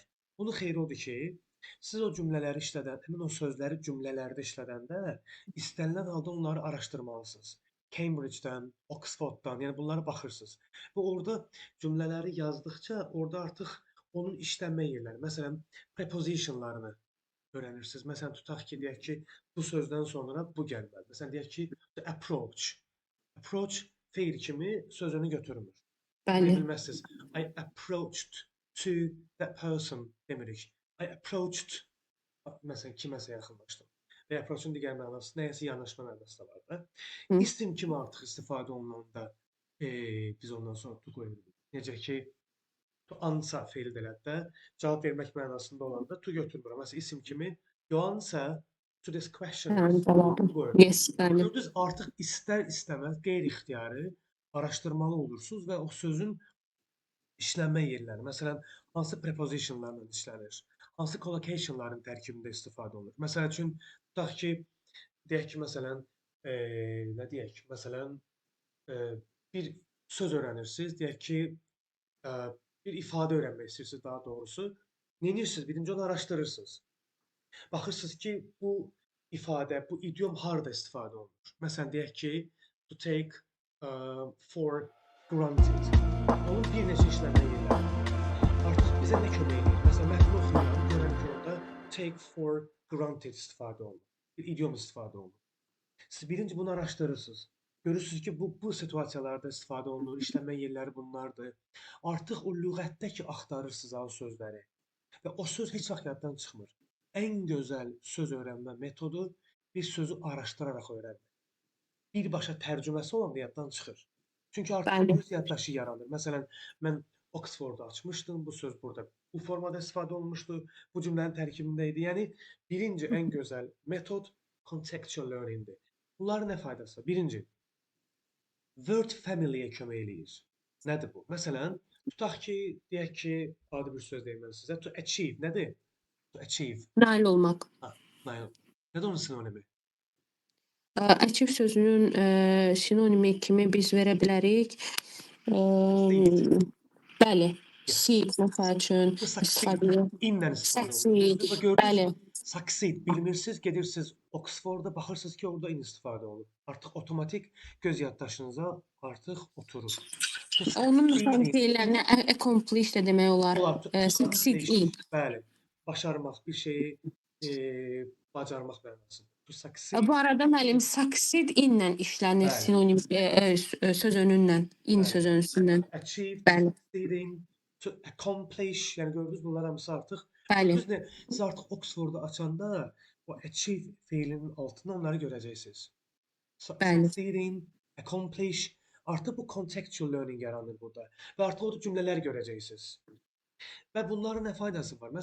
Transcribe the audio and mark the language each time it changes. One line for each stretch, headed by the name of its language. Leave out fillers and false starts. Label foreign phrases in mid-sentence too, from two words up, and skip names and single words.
Azerbaijani: Bunun xeyri odur ki, siz o cümlələri işlədən, həmin o sözləri cümlələrdə işlədəndə istənilən halda onları araşdırmalısınız. Cambridge-dən, Oxford-dan, yəni bunlara baxırsınız. Və orada cümlələri yazdıqca orada artıq onun işlənmə yerləri, məsələn, prepositionlarını öyrənirsiniz. Məsələn, tutaq ki, deyək ki, bu sözdən sonra bu gəlməli. Məsələn, deyək ki,
English: the approach.
Azerbaijani: Approach feil kimi sözünü götürmür. Deyə Bəli. bilməzsiniz.
English: I approached to that person demirik. I approached,
Azerbaijani: məsələn, kiməsə yaxınlaşdım. Və approach'un digər mənası nəyəsə yanaşma mənası da var da. Hı. İsim kimi artıq istifadə olunanda biz ondan sonra to qoyuruq. Necə ki,
English: to answer
Azerbaijani: feil elədi də, cavab vermək mənasında olanda to götürmürəm. Məsələn, isim kimi
English: you answer to this question.
Azerbaijani: Anladım. Buyurun. Yes, bəli. Gördünüz, artıq istər-istəməz qeyri-ixtiyari araşdırmalı olursunuz və o sözün işlənmə yerləri, məsələn, hansı prepositionlarla işlənir, hansı collocationların tərkibində istifadə olunur. Məsəl üçün, tutaq ki, deyək ki, məsələn, nə deyək, məsələn, bir söz öyrənirsiniz, deyək ki, bir ifadə öyrənmək istəyirsiniz daha doğrusu. Nə edirsiniz? Birinci onu araşdırırsınız. Baxırsınız ki, bu ifadə, bu idiom harda istifadə olunur. Məsələn, deyək ki,
English: to take for granted.
Azerbaijani: Onun bir neçə işlənmə yerləri var. Artıq bizə nə kömək edir? Məsələn, mətni oxuyuram, görürəm ki, orada
English: take for granted
Azerbaijani: istifadə olunur. Bir idiom istifadə olunur. Siz birinci bunu araşdırırsınız. Görürsünüz ki, bu situasiyalarda istifadə olunur, işlənmə yerləri bunlardır. Artıq o lüğətdə ki, axtarırsınız o sözləri və o söz heç vaxt yaddan çıxmır. Ən gözəl söz öyrənmə metodu bir sözü araşdıraraq öyrənmək. Birbaşa tərcüməsi olanda yaddan çıxır. Çünki artıq Bəli. öz yaddaşı yaranır. Məsələn, mən Oxford-u açmışdım, bu söz burada bu formada istifadə olunmuşdu, bu cümlənin tərkibində idi. Yəni, birinci ən gözəl metod
English: contextual learning-
Azerbaijani: dir. Bunların nə faydası? Birinci,
English: word family-
Azerbaijani: yə kömək eləyir. Nədir bu? Məsələn, tutaq ki, deyək ki, adi bir söz deyim mən sizə.
English: To achieve nədir? To achieve.
Azerbaijani: Nail olmaq. Nail. Nədir onun sinonimi? Achieve sözünün sinonimi kimi biz verə bilərik. Bəli.
English: Yes.
Azerbaijani: Seek məsəl üçün Bu succeed istifadə edir. inlə istifadə Succeed. olunur. Gördünüz, Bəli. succeed bilmirsiniz, gedirsiniz Oxford-da, baxırsınız ki, orada in istifadə olunur. Artıq avtomatik göz yaddaşınıza artıq oturur. To Onun succeed məsələn in. deyirlərinə accomplish də demək olar. Olar. To Succeed accomplish. in. Bəli. Başarmaq, bir şeyi bacarmaq mənasında.
English: To succeed.
Azerbaijani: Bu arada müəllim succeed inlə işlənir Bəli. sinonim söz önündən, in Bəli. söz önündən. Achieve, Bəli.
English: succeeding, to accomplish,
Azerbaijani: yəni gördünüz bunlar hamısı artıq. Bəli. Gördünüz nə? Siz artıq Oxford-u açanda o achieve feilinin altında onları görəcəksiniz. Bəli. Succeeding, accomplish, artıq bu
English: contextual learning
Azerbaijani: yaranır burada və artıq orada cümlələr görəcəksiniz. Və bunların nə faydası var?